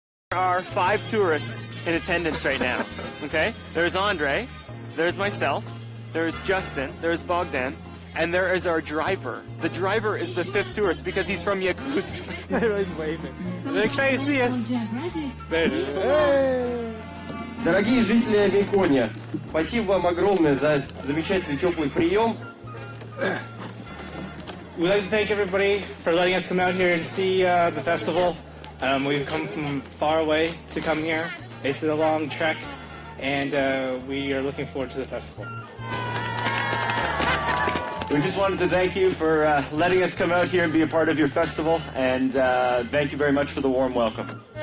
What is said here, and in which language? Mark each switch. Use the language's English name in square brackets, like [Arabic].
[English] There are 5 tourists in attendance right now. Okay? There's Andre, there's myself, there's Justin, there's Bogdan, and there is our driver. The driver is the 5th tourist because he's from Yakutsk. Everybody's waving. They're excited to see us. [Russian] Дорогие жители Мекония, спасибо вам огромное за замечательный теплый прием. [English] We'd like to thank everybody for letting us come out here and see the festival. We've come from far away to come here. It's been a long trek, and we are looking forward to the festival. We just wanted to thank you for letting us come out here and be a part of your festival, and thank you very much for the warm welcome.